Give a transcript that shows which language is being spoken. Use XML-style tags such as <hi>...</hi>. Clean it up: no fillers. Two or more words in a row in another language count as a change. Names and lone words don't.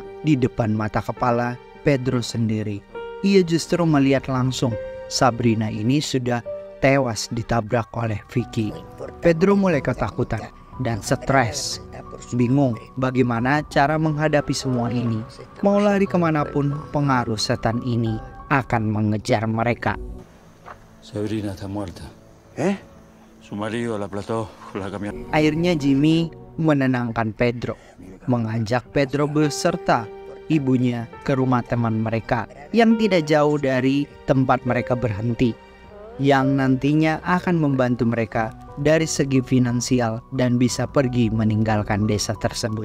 <id>Di depan mata kepala Pedro sendiri, ia justru melihat langsung Sabrina ini sudah tewas ditabrak oleh Vicky. Pedro mulai ketakutan dan stres, bingung bagaimana cara menghadapi semua ini. Mau lari kemanapun, pengaruh setan ini akan mengejar mereka.</id> <es>Sabrina está muerta. Su marido la aplastó con la camioneta.</es> <id>Akhirnya Jimmy menenangkan Pedro, mengajak Pedro beserta ibunya ke rumah teman mereka yang tidak jauh dari tempat mereka berhenti, yang nantinya akan membantu mereka dari segi finansial dan bisa pergi meninggalkan desa tersebut.</id>